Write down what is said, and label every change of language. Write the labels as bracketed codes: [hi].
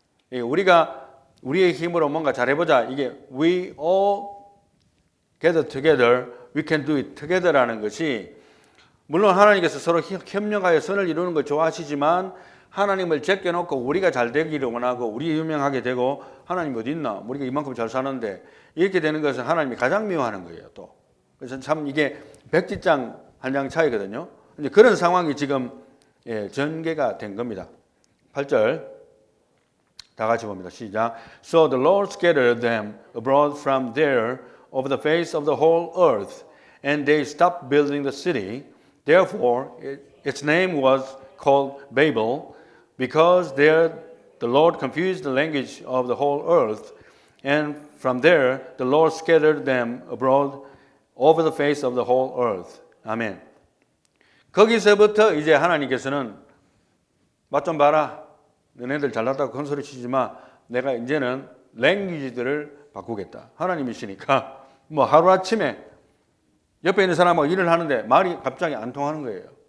[ko] 우리가 우리의 힘으로 뭔가 잘해보자, 이게 [en] we all gather together, we can do it together [ko] 라는 것이, 물론 하나님께서 서로 협력하여 선을 이루는 걸 좋아하시지만 하나님을 제껴놓고 우리가 잘 되기를 원하고 우리 유명하게 되고 하나님 어디 있나, 우리가 이만큼 잘 사는데, 이렇게 되는 것은 하나님이 가장 미워하는 거예요. 또 그래서 참 이게 백지장 한 장 차이거든요. 이제 그런 상황이 지금 전개가 된 겁니다. 8절 다 같이 봅니다. 시작. [en] So the Lord scattered them abroad from there over the face of the whole earth, and they stopped building the city. Therefore, its name was called Babel, because there the Lord confused the language of the whole earth, and from there the Lord scattered them abroad over the face of the whole earth. [ko] 아멘. 거기서부터 이제 하나님께서는 맛 좀 봐라. 너네들 잘났다고 큰 소리 치지 마. 내가 이제는 랭귀지들을 바꾸겠다. 하나님이시니까 뭐 하루아침에 옆에 있는 사람하고 일을 하는데 말이 갑자기 안 통하는 거예요.